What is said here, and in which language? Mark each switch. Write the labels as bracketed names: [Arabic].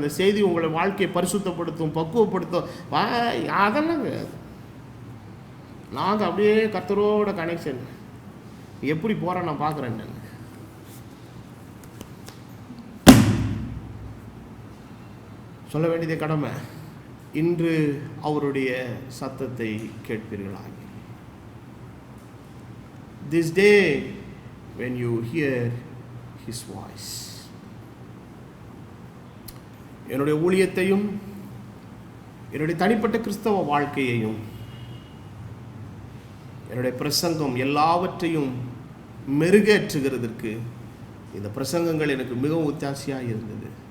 [Tamil] அந்த செய்தி உங்களை வாழ்க்கையை பரிசுத்தப்படுத்தும், பக்குவப்படுத்தும். அதெல்லாம் நாங்கள் அப்படியே கர்த்தரோட கனெக்ஷன் எப்படி போகிறேன் நான் பார்க்குறேன். நான் சொல்ல வேண்டியதே கடமை. இன்று அவருடைய சத்தத்தை கேட்பீர்களாக. [English] This day when you hear his voice. [Tamil] என்னுடைய ஊழியத்தையும் என்னுடைய தனிப்பட்ட கிறிஸ்தவ வாழ்க்கையையும் என்னுடைய பிரசங்கம் எல்லாவற்றையும் மெருகேற்றுகிறதற்கு இந்த பிரசங்கங்கள் எனக்கு மிகவும் ஒத்தாசையாக இருந்தது.